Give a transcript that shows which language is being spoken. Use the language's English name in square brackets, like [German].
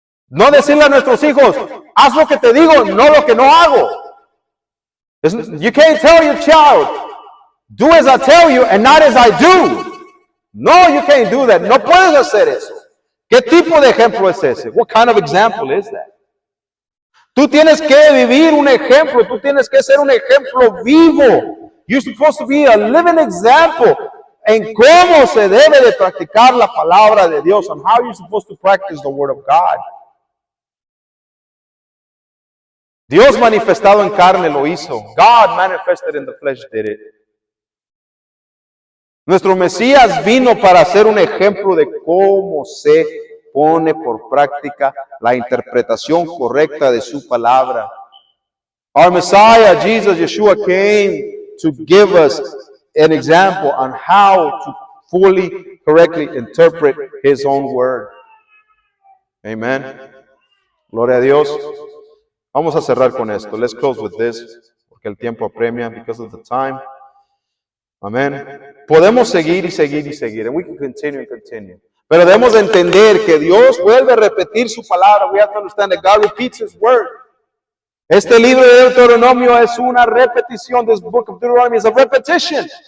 [Spanish] No decirle a nuestros hijos, haz lo que te digo, no lo que no hago. [English] You can't tell your child, do as I tell you and not as I do. No, you can't do that. [Spanish] No puedes hacer eso. ¿Qué tipo de ejemplo es ese? [English] What kind of example is that? [Spanish] Tú tienes que vivir un ejemplo, tú tienes que ser un ejemplo vivo. [English] You're supposed to be a living example [Spanish] en cómo se debe de practicar la palabra de Dios, [English] and how you're supposed to practice the word of God. [Spanish] Dios manifestado en carne lo hizo. [English] God manifested in the flesh did it. [Spanish] Nuestro Mesías vino para ser un ejemplo de cómo se pone por práctica la interpretación correcta de su palabra. [English] Our Messiah, Jesus, Yeshua, came to give us an example on how to fully, correctly interpret His own word. [Spanish] Amen. Gloria a Dios. Vamos a cerrar con esto. [English] Let's close with this, [Spanish] porque el tiempo apremia [English] because of the time. Amén. [Spanish] Podemos seguir y seguir y seguir. [English] And we can continue and continue. [Spanish] Pero debemos entender que Dios vuelve a repetir su palabra. [English] We have to understand that God repeats His word. [Spanish] Este libro de Deuteronomio es una repetición. [English] This book of Deuteronomy is a repetition.